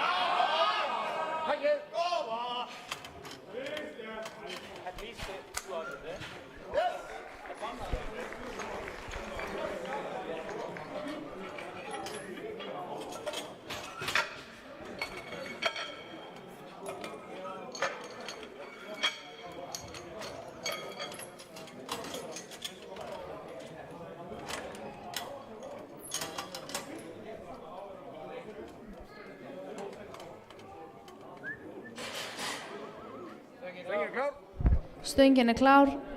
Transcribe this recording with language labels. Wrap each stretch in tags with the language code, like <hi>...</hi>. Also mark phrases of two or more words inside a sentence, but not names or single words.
<is>Hæggið! Koma!</is> <en>At least it was there. Yes!</en> <is>Stöngin er klár.</is>